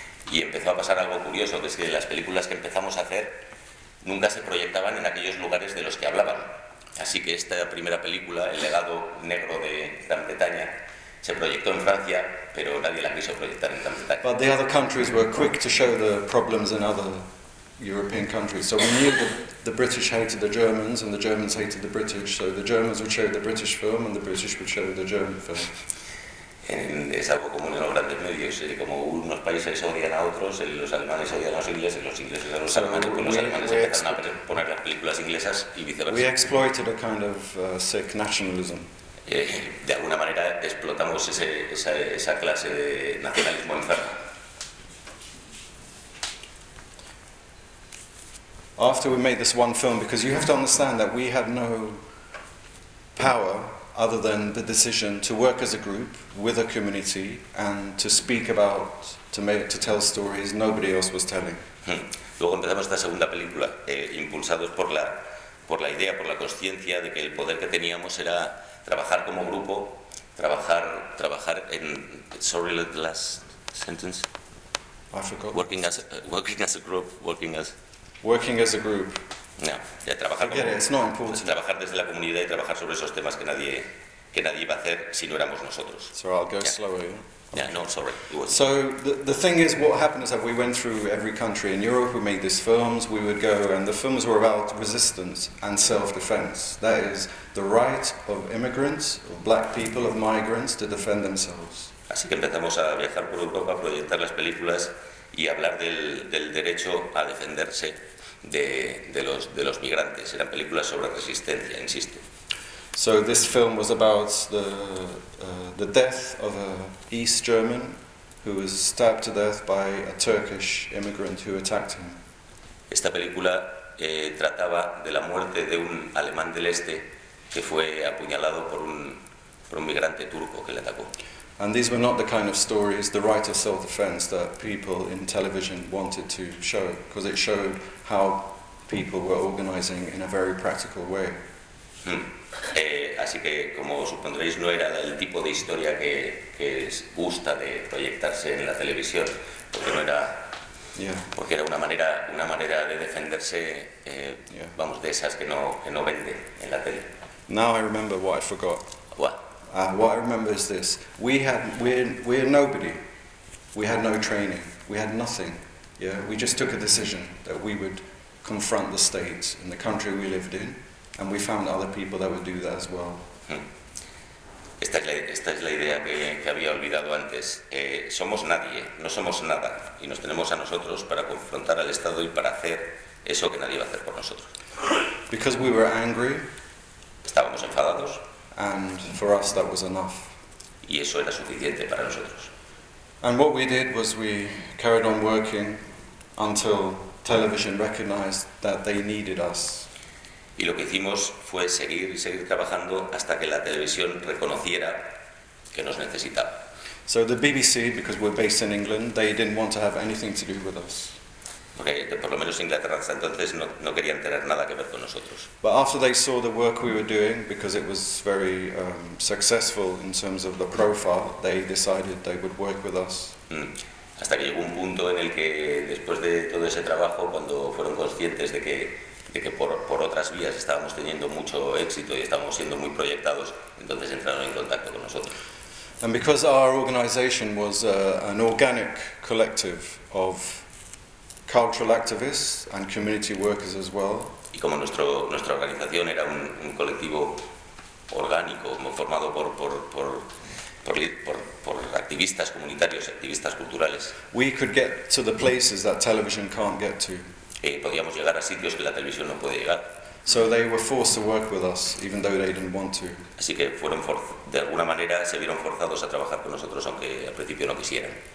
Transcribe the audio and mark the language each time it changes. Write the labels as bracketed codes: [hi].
[es] Y empezó a pasar algo curioso, que es que las películas que empezamos a hacer nunca se proyectaban en aquellos lugares de los que hablaban. Así que esta primera película, El legado negro de Gran Bretaña, se proyectó en Francia, pero nadie la quiso proyectar en Gran Bretaña. [en] But the other countries were quick to show the problems in other European countries. So we knew that the British hated the Germans and the Germans hated the British. So the Germans would show the British film and the British would show the German film. [es] Es algo común en los grandes medios, como unos países odian a otros, los alemanes odian a los ingleses, los ingleses a los alemanes, pues los alemanes empiezan a poner las películas inglesas y viceversa. [en] We exploited a kind of sick nationalism. [es] De alguna manera explotamos esa clase de nacionalismo enfermo. [en] After we made this one film, because you have to understand that we had no power other than the decision to work as a group with a community and to speak about, to tell stories nobody else was telling. [es] Luego empezamos esta segunda película, impulsados por la idea, por la consciencia de que el poder que teníamos era trabajar como grupo, trabajar en, [en] sorry, the last sentence. I forgot. Working as a group. No, [es] ya trabajar como, [en] it's not important. [es] Trabajar desde la comunidad y trabajar sobre esos temas que nadie iba a hacer si no éramos nosotros. [en] So I'll go slower. Yeah, okay. No, sorry. So the thing is, what happened is that we went through every country in Europe. We made these films. We would go, and the films were about resistance and self-defense. That is the right of immigrants, of black people, of migrants to defend themselves. [es] Así que empezamos a viajar por Europa, a proyectar las películas y hablar del derecho a defenderse de los migrantes. Eran películas sobre resistencia, insisto. [en] So this film was about the death of a East German who was stabbed to death by a Turkish immigrant who attacked him. [es] Esta película trataba de la muerte de un alemán del este que fue apuñalado por un migrante turco que le atacó. [en] And these were not the kind of stories, the right of self-defense, that people in television wanted to show, because it showed how people were organizing in a very practical way. [es] Así que, como supondréis, no era el tipo de historia que gusta de proyectarse en la televisión, porque no era porque era una manera de defenderse, vamos, de esas que no vende en la tele. [en] Now I remember what I forgot. What? What I remember is this: we're nobody. We had no training. We had nothing. Yeah, we just took a decision that we would confront the state and the country we lived in, and we found other people that would do that as well. [es] Esta es la idea que había olvidado antes. Somos nadie, no somos nada, y nos tenemos a nosotros para confrontar al Estado y para hacer eso que nadie va a hacer por nosotros. [en] Because we were angry. [es] Estábamos enfadados. [en] And for us that was enough. [es] Y eso era suficiente para nosotros. [en] And what we did was we carried on working until television recognized that they needed us. [es] Y lo que hicimos fue seguir trabajando hasta que la televisión reconociera que nos necesitaba. [en] So the BBC, because we're based in England, they didn't want to have anything to do with us. [es] Porque por lo menos Inglaterra hasta entonces no querían tener nada que ver con nosotros. [en] But after they saw the work we were doing, because it was very successful in terms of the profile, they decided they would work with us. [es] Hasta que llegó un punto en el que, después de todo ese trabajo, cuando fueron conscientes de que por otras vías estábamos teniendo mucho éxito y estábamos siendo muy proyectados, entonces entraron en contacto con nosotros. [en] And because our organization was an organic collective of cultural activists and community workers as well. [es] Y como nuestra organización era un colectivo orgánico, formado por activistas comunitarios, activistas culturales. [en] We could get to the places that television can't get to. [es] Podíamos llegar a sitios que la televisión no puede llegar. [en] So they were forced to work with us, even though they didn't want to. [es] Así que de alguna manera se vieron forzados a trabajar con nosotros, aunque al principio no quisieran.